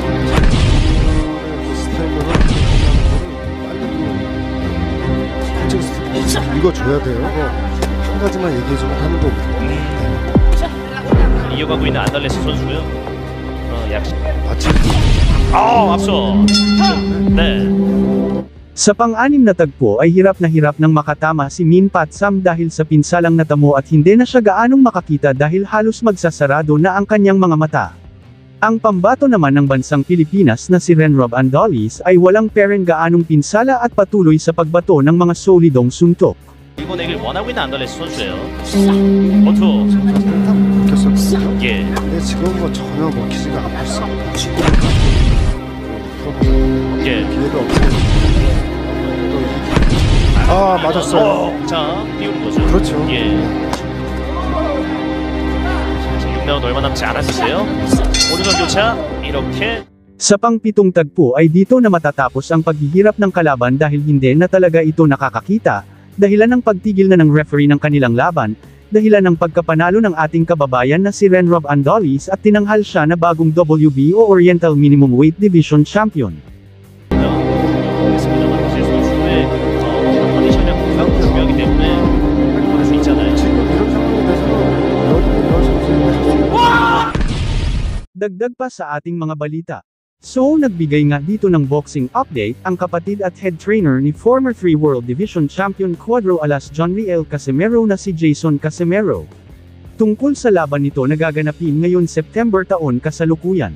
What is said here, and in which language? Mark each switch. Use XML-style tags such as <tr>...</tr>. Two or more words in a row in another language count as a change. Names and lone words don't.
<ko>스타일로 빨리 읽어줘야 돼요. 한 가지만 얘기해주면 하는 거고. 이어가고 있는 안달레스 선수고요. 약 마치 앞서. 네.</ko> <tl>Sa pang-anim na tagpo ay hirap ng makatama si Min Fat Sam dahil sa pinsalang natamo at hindi na siya gaanong makakita dahil halos magsasarado na ang kanyang mga mata. Ang pambato naman ng bansang Pilipinas na si Renrob Andolis ay walang peren gaanong pinsala at patuloy sa pagbato ng mga solidong suntok.</tl> <ko>일본에길 원하고 있는 안달레스 선수예요. 버투. 딱 먹혔었거든요. 예. 근데 지금 뭐 전혀 먹히지가 않고 있어. 예. 기회가 없어요. 아 맞았어요. 자, 띄우는 거죠. 그렇죠. 예. 라운드 얼마 남지 않았는데요. 오늘은 교차 이렇게</ko> <tl>Sa pang-pitong tagpo ay dito na matatapos ang paghihirap ng kalaban dahil hindi na talaga ito nakakakita, dahilan ng pagtigil na ng referee ng kanilang laban, dahilan ng pagkapanalo ng ating kababayan na si Renrob Andolis at tinanghal siya na bagong</tl> <en>WBO Oriental Minimum Weight Division Champion.</en> <ko>있습니다만 사실 선수의 컨디션이 항상 중요하기 때문에 그럴 수 있잖아요. 지금 이런 상황에 대해서는 여러 선수들이 하실 수 있는</ko> <tl>Dagdag pa sa ating mga balita. So, nagbigay nga dito ng</tl> <en>boxing update</en> <tl>ang kapatid at</tl> <en>head trainer</en> <tl>ni</tl> <en>former 3 World Division Champion</en> <tl>Cuadro Alas John Riel Casimero na si Jason Casimero. Tungkol sa laban nito na gaganapin ngayon September taon kasalukuyan.</tl>